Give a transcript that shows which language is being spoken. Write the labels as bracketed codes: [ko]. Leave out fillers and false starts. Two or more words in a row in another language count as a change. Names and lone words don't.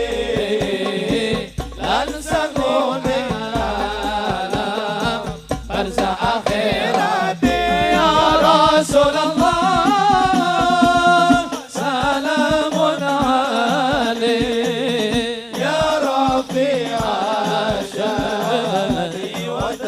[jv] lan sangone alam barzah akhirate [ar] يا رسول الله سلام عليك يا رفيع الشأن و